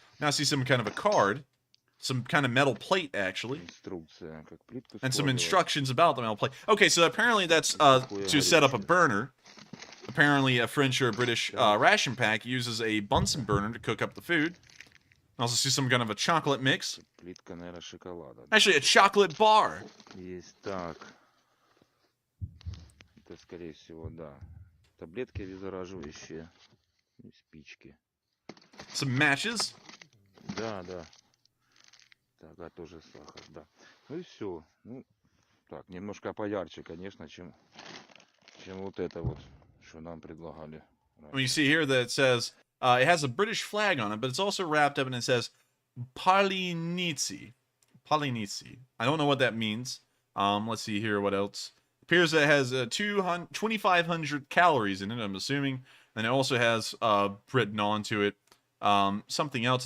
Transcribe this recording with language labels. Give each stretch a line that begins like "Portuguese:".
English: Now I see some kind of a card. Some kind of metal plate, actually.
Russian: Инструкция, как плитку
English: And some
Russian: складывать.
English: instructions about the metal plate. Okay, so apparently that's to set up a burner. Apparently a French or a British ration pack uses a Bunsen burner to cook up the food. I also see some kind of a chocolate mix.
Russian: Плитка, наверное, шоколада.
English: Actually, a chocolate bar.
Russian: Есть так. Это, скорее всего, да. Таблетки обеззараживающие. И спички.
English: Some matches.
Russian: Да, да. Так, а тоже сахар, да. Ну и все. Ну, так, немножко поярче, конечно, чем вот это вот, что нам предлагали.
English: Well, you see here that it says, it has a British flag on it, but it's also wrapped up and it says Palinitsi. Palinitsi. I don't know what that means. Let's see here what else. Appears that it has 2,500 calories in it, I'm assuming. And it also has written onto it something else.